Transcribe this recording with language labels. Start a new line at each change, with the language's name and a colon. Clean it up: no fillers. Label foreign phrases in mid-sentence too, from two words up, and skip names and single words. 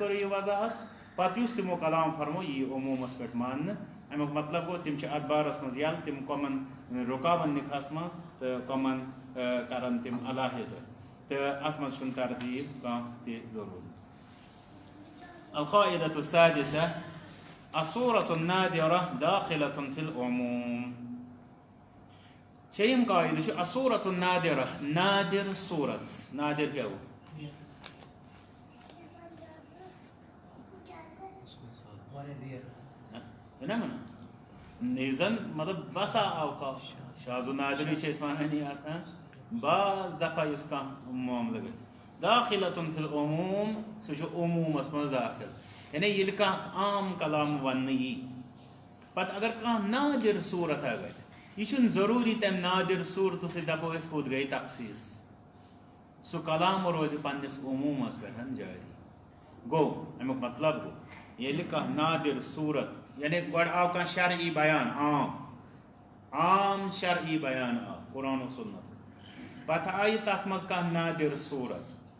Kashmiri: کٔر یہِ وضاحت پتہٕ یُس تِمو کلام فرمو یہِ یی عموٗمس پٮ۪ٹھ ماننہٕ امیُک مطلب گوٚو تِم چھِ اتھ بارس منٛز یلہٕ تِم کۄمن رُکاون نکاحس منٛز تہٕ کۄمن کرن تِم علاحدٕ تہٕ اتھ منٛز چھُنہٕ ترتیٖب کانٛہہ تہِ ضروٗری
Arabic: القاعدة السادسة الصورة النادرة داخلة في العموم
Kashmiri: شیٚیِم قاعدٕ چھُ
Arabic: الصورة النادرة
Kashmiri: نادر صورت نادر کیٛاہ گوٚو زن مطلب بسا اوقات شاذ و نادر چھِ أسۍ ونان یہِ اتھ بعض دفعہ یُس کانٛہہ معاملہٕ گژھِ
Arabic: داخلة فی العموم
Kashmiri: سُہ چھُ عموٗمس منٛز داخل یعنی ییٚلہِ کانٛہہ عام کلام وننہٕ یی پتہٕ اگر کانٛہہ نادر صوٗرتھا گژھِ یہ چھُنہٕ ضروٗری تمہِ نادر صوٗرتہٕ سۭتۍ دپو أسۍ کوٚت گٔیے تخصیٖص سُہ کلام روزِ پننِس عموٗمس پٮ۪ٹھ جٲری گوٚو امیُک مطلب گوٚو ییٚلہِ کانٛہہ نادر صوٗرت یعنی گۄڈٕ آو کانٛہہ شرعی بیان عام شرعی بیان آو قرآن و سنت پتہٕ آیہِ تتھ منٛز کانٛہہ نادر صوٗرت